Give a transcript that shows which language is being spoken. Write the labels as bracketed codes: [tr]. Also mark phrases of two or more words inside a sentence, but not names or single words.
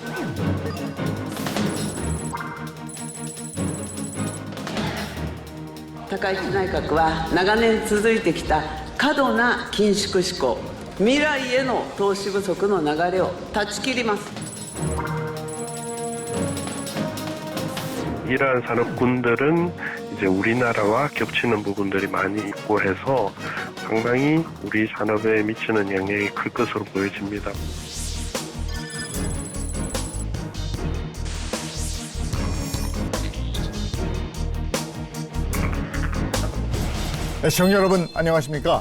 [ja] 高市内閣は長年続いてきた過度な緊縮志向、未来への投資不足の流れを断ち切ります。 [ko] 이러한 산업군들은 이제 우리나라와 겹치는 부분들이 많이 있고 해서 상당히 우리 산업에 미치는 영향이 클 것으로 보여집니다. 시청자 여러분 안녕하십니까?